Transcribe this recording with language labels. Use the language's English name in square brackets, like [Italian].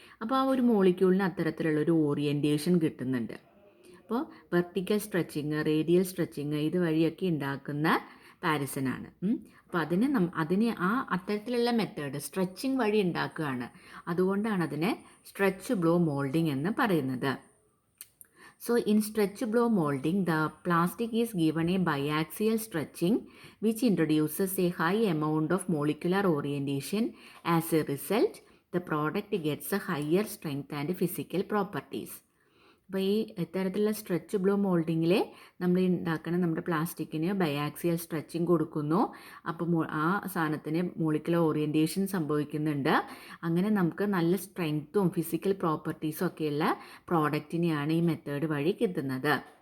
[Malayalam] അപ്പോൾ ആ ഒരു മോളിക്യൂളിന് അത്തരത്തിലുള്ളൊരു ഓറിയൻറ്റേഷൻ കിട്ടുന്നുണ്ട്. അപ്പോൾ വെർട്ടിക്കൽ സ്ട്രെച്ചിങ്, റേഡിയൽ സ്ട്രെച്ചിങ് ഇതുവഴിയൊക്കെ ഉണ്ടാക്കുന്ന പാരിസനാണ്. അപ്പോൾ അതിനെ അത്തരത്തിലുള്ള മെത്തേഡ് സ്ട്രെച്ചിങ് വഴി ഉണ്ടാക്കുകയാണ്. അതുകൊണ്ടാണ് അതിനെ സ്ട്രെച്ച് ബ്ലോ മോൾഡിംഗ് എന്ന് പറയുന്നത്. [English] So in stretch blow molding, the plastic is given a biaxial stretching which introduces a high amount of molecular orientation. As a result, the product gets a higher strength and physical properties. [Malayalam] അപ്പോൾ ഈ ഇത്തരത്തിലുള്ള stretch blow മോൾഡിങ്ങിൽ നമ്മൾ ഉണ്ടാക്കുന്ന നമ്മുടെ പ്ലാസ്റ്റിക്കിന് biaxial stretching കൊടുക്കുന്നു. അപ്പോൾ ആ സാധനത്തിന് മോളിക്കുലർ ഓറിയൻറ്റേഷൻ സംഭവിക്കുന്നുണ്ട്. അങ്ങനെ നമുക്ക് നല്ല സ്ട്രെങ്ത്തും ഫിസിക്കൽ പ്രോപ്പർട്ടീസും ഒക്കെയുള്ള പ്രോഡക്റ്റിനെയാണ് ഈ മെത്തേഡ് വഴി കിട്ടുന്നത്.